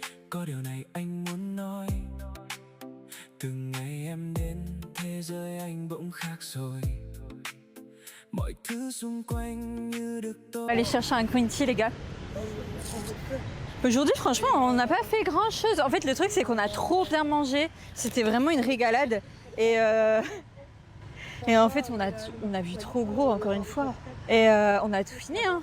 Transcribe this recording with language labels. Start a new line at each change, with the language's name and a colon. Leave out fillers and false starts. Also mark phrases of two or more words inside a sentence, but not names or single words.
Vietnamese: có điều này anh muốn nói. Từng ngày em đến thế giới anh bỗng khác rồi. Mọi thứ xung quanh như được
French: On va aller chercher un
English: green tea,
French: les gars. Aujourd'hui, franchement, on n'a pas fait grand chose. En fait, le truc, c'est qu'on a trop bien mangé. C'était vraiment une régalade. Et en fait, on a vu trop gros, encore une fois. Et on a tout fini. Hein.